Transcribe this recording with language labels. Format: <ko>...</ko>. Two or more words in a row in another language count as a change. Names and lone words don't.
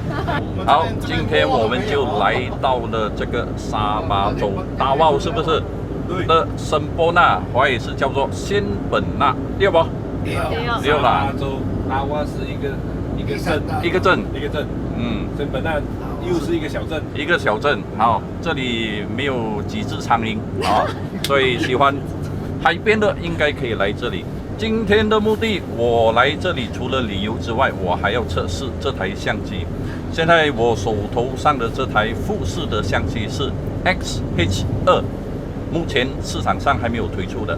<zh>好，今天我們就來到了這個沙巴州達旺，是不是？的聖波納，華語是叫做仙本那，對不？對啦。州达瓦是一个镇，一個鎮，一个镇，嗯，仙本那又是一个小镇。一個小鎮。好，這裡沒有幾隻蒼蠅啊，所以喜歡海邊的應該可以來這裡。今天的目的，我來這裡除了旅遊之外，我還要測試這台相機。現在我手頭上的這台富士的相機是 XH2，目前市場上還沒有推出的。</zh>